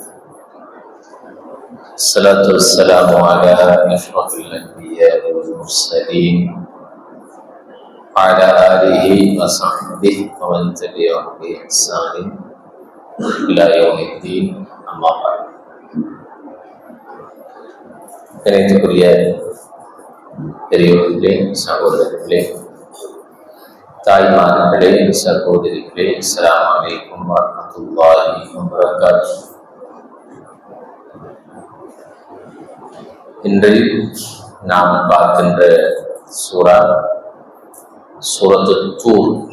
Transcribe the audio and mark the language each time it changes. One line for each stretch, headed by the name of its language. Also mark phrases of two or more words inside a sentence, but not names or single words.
Arabic: الصلاة والسلام على أشرف الأنبياء والمرسلين وعلى آله وصحبه ومن تبعهم بإحسان إلى يوم الدين أما بعد
Tamil: கணிதக்குரிய பெரியவர்களே, சகோதரர்களே, தாய்மார்களே, சகோதரிகளே,
Arabic: السلام عليكم ورحمة الله وبركاته.
Tamil: இன்று நாம் பார்க்கின்ற சூரா சூரத்துத் தூர்.